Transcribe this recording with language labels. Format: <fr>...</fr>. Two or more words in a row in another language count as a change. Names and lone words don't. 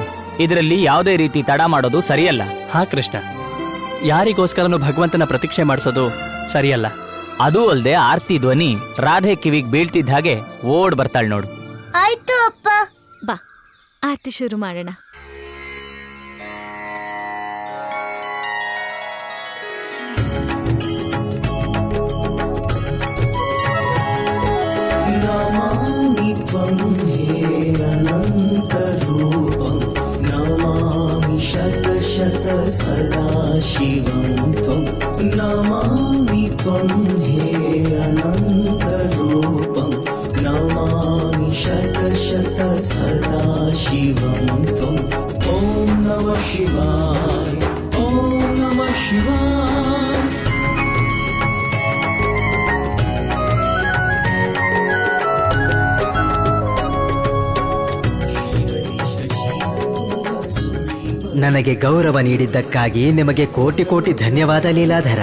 <kn>ಇದರಲ್ಲಿ ಯಾವುದೇ ರೀತಿ ತಡ ಮಾಡೋದು ಸರಿಯಲ್ಲ. ಹಾ ಕೃಷ್ಣ, ಯಾರಿಗೋಸ್ಕರನು ಭಗವಂತನ ಪ್ರತೀಕ್ಷೆ ಮಾಡಿಸೋದು ಸರಿಯಲ್ಲ. ಅದೂ ಅಲ್ಲದೆ ಆರ್ತಿ ಧ್ವನಿ ರಾಧೆ ಕಿವಿಗ್ ಬೀಳ್ತಿದ್ದ ಹಾಗೆ ಓಡ್ ಬರ್ತಾಳೆ ನೋಡು. ಆಯ್ತು ಅಪ್ಪ. ಬಾ ಆರತಿ ಶುರು ಮಾಡೋಣ.</kn> <sa>ನಮಾಮಿ ತ್ವಂ ಹೇ ಅನಂತ ರೂಪಂ, ನಮಾಮಿ ಶತ ಶತ ಸದಾ ಶಿವಂ ತ್ವಂ. ನಮಾಮಿ ತ್ವಂ ಹೇ ಅನಂತ ರೂಪಂ, ನಮಾಮಿ ಶತ ಶತ ಸದಾ ಶಿವಂ ತ್ವಂ. ಓಂ ನಮಃ ಶಿವಾಯ, ಓಂ ನಮಃ ಶಿವಾಯ.</sa> <kn>ನನಗೆ ಗೌರವ ನೀಡಿದ್ದಕ್ಕಾಗಿ ನಿಮಗೆ ಕೋಟಿ ಕೋಟಿ ಧನ್ಯವಾದ ಲೀಲಾಧರ.</kn>